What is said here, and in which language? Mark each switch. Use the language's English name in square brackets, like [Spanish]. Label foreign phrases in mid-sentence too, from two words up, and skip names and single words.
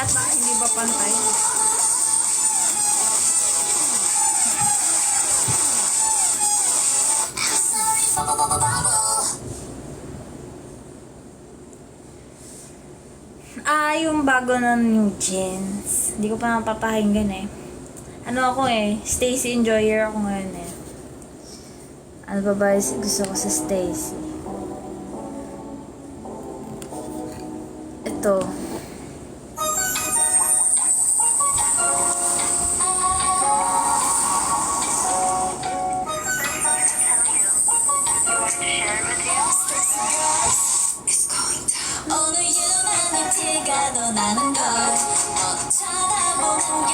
[Filipino] Bakit hindi ba pantay? Yung bago ng [English] New Jeans. [Filipino] Hindi ko pa napapahinggan eh. Ano ako [English] Stacy enjoyer [Filipino] ako ngayon eh. Ano pa ba gusto ko sa Stacy? Ito. [Korean] 오늘 유난히 티가 더 나는 걸 쳐다보는 게